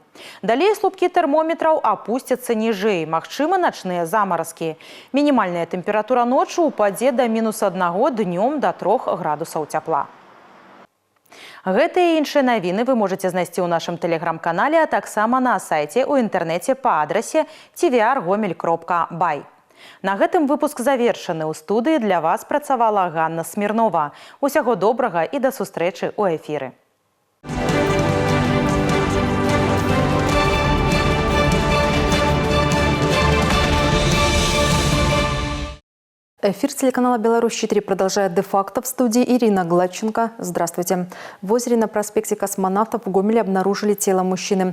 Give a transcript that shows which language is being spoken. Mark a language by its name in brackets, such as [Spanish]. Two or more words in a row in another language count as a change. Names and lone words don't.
[Belarusian] Далей слупкі тэрмометраў апусцяцца ніжэй. Магчымы начныя замаразкі. Мінімальная тэмпература ноччу упадзе да -1, днём да 3 градусаў цяпла. Гэтыя і іншыя навіны вы можаце знайсці ў нашым тэлеграм-канале, а таксама на сайце ў інтэрнэце па адрасе tvr.gomel.by. На гэтым выпуск завершаны. У студыі для вас працавала Ганна Смірнова. Усяго добрага і да сустрэчы ў эфіры. [Russian] Эфир телеканала «Беларусь-4» продолжает де-факто. В студии Ирина Гладченко. Здравствуйте. В озере на проспекте Космонавтов в Гомеле обнаружили тело мужчины.